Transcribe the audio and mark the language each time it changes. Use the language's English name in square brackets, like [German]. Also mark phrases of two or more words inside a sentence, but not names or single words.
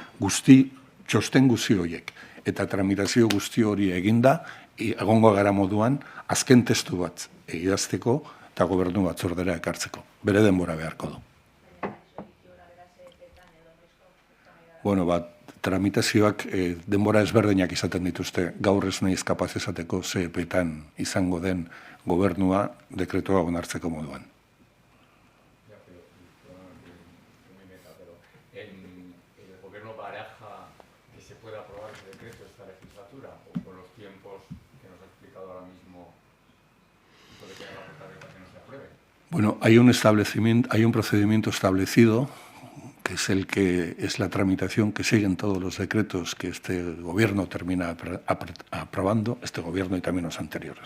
[Basque] Txosten guzti horiek eta tramitazio guzti hori eginda, egongo gara moduan, azken testu bat idazteko eta gobernu batzordera ekartzeko. Bere denbora beharko du. Bueno, tramitazioak denbora ezberdinak izaten dituzte, gaur ez naiz kapaz esateko ze epetan izango den gobernua dekretua onartzeko moduan. [Spanish] ¿El gobierno baraja que se pueda aprobar ese decreto esta legislatura o con los tiempos que nos ha explicado ahora mismo puede quedar la puerta abierta que no se apruebe? Bueno, hay un procedimiento establecido que es la tramitación que siguen todos los decretos que este gobierno termina aprobando, este gobierno y también los anteriores.